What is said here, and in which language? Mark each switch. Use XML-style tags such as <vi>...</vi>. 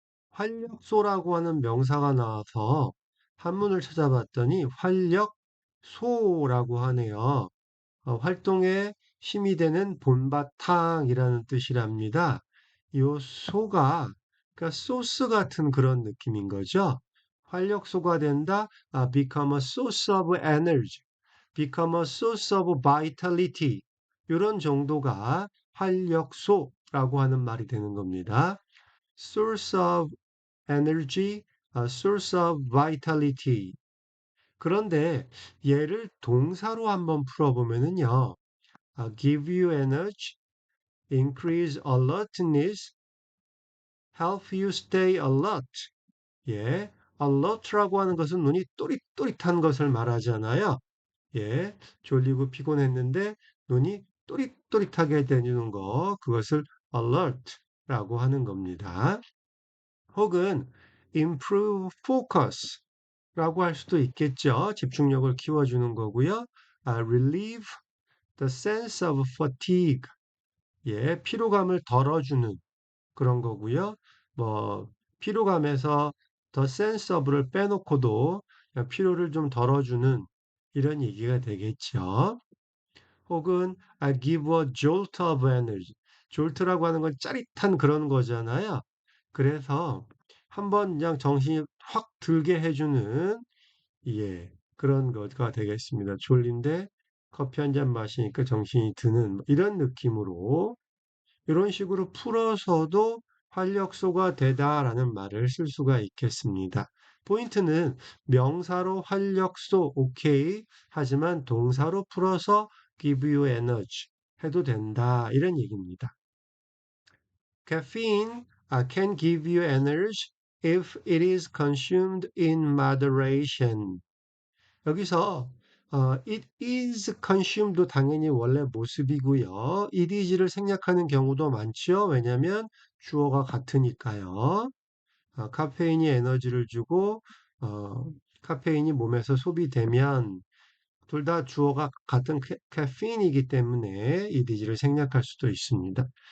<ko>활력소라고 하는 명사가 나와서 한문을 찾아봤더니 활력소라고 하네요. 활동에 힘이 되는 본바탕이라는 뜻이랍니다. 요 소가 그러니까 소스 같은 그런 느낌인 거죠. 활력소가 된다,</ko> <en>become a source of energy, become a source of vitality.</en> <ko>이런 정도가 활력소라고 하는 말이 되는 겁니다.</ko> <en>source of energy, source of vitality.</en> <ko>그런데 얘를 동사로 한번 풀어보면은요.</ko> <en>give you energy, increase alertness, help you stay alert.</en> <ko>예, alert라고 하는 것은 눈이 또릿또릿한 것을 말하잖아요. 예, 졸리고 피곤했는데 눈이 또릿또릿하게 되는 거, 그것을 alert라고 하는 겁니다. 혹은</ko> <en>improve focus</en> <ko>라고 할 수도 있겠죠. 집중력을 키워주는 거고요.</ko> <en>relieve the sense of fatigue.</en> <ko>예, 피로감을 덜어주는 그런 거고요. 뭐 피로감에서 the sense of를 빼놓고도 그냥 피로를 좀 덜어주는 이런 얘기가 되겠죠.</ko> <en>혹은 give a jolt of energy.</en> <ko>jolt라고 하는 건 짜릿한 그런 거잖아요. 그래서 한번 그냥 정신이 확 들게 해주는 예 그런 거가 되겠습니다. 졸린데 커피 한 잔 마시니까 정신이 드는 이런 느낌으로 이런 식으로 풀어서도 활력소가 되다라는 말을 쓸 수가 있겠습니다. 포인트는 명사로 활력소 오케이 하지만 동사로 풀어서</ko> <en>give you energy</en> <ko>해도 된다 이런 얘기입니다.</ko> <en>Caffeine can give you energy if it is consumed in moderation.</en> <ko>여기서</ko> <en>it is consume</en> <ko>도 당연히 원래 모습이고요. it is를 생략하는 경우도 많죠. 왜냐하면 주어가 같으니까요. 카페인이 에너지를 주고 카페인이 몸에서 소비되면 둘 다 주어가 같은 caffeine이기 때문에 it is를 생략할 수도 있습니다.</ko>